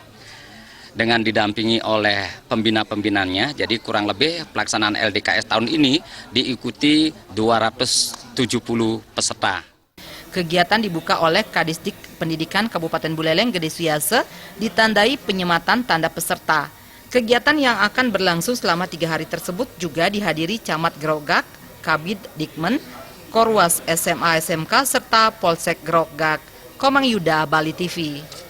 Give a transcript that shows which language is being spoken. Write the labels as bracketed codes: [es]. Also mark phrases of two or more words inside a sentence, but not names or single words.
[id] Dengan didampingi oleh pembina-pembinanya, jadi kurang lebih pelaksanaan LDKS tahun ini diikuti 270 peserta. Kegiatan dibuka oleh Kadisdik Pendidikan Kabupaten Buleleng Gede Suyase, ditandai penyematan tanda peserta. Kegiatan yang akan berlangsung selama 3 hari tersebut juga dihadiri Camat Grogak, Kabid Dikmen, Korwas SMA SMK, serta Polsek Grogak. Komang Yuda, Bali TV.